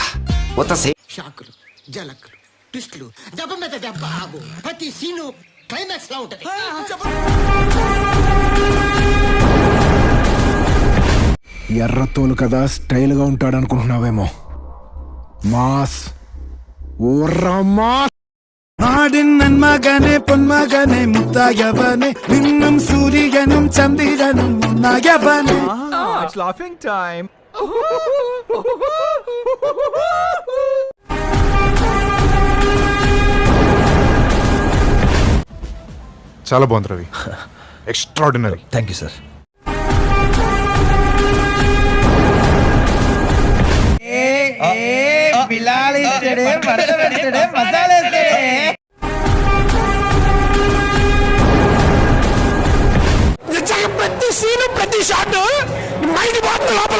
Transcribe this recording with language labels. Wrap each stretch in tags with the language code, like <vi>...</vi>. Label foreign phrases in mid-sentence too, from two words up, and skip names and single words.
<te>షాకులు, జలకులు, ట్విస్టులు, దెబ్బ మీద దెబ్బ ఆగు. ప్రతి సీను క్లైమాక్స్ లా ఉంటది. ఎర్రతోలు కదా స్టైల్ గా ఉంటాడు అనుకుంటున్నావేమో. మాస్ ఓర్రా మాస్.</te> <ml>നാടിൻ നന്മകനെ പൊന്മകനെ മുത്തായവനെ നിന്നും സൂര്യനും ചന്ദ്രനും ഒന്നായവനെ.</ml> <en>It's laughing time.</en> <te>చాలా బాగుంది రవి. ఎక్స్ట్రాడినరీ.</te> <en>Thank you sir.</en> <te>ప్రతి సీను ప్రతి షాట్ మైండ్ పోతుంది లోపల.</te>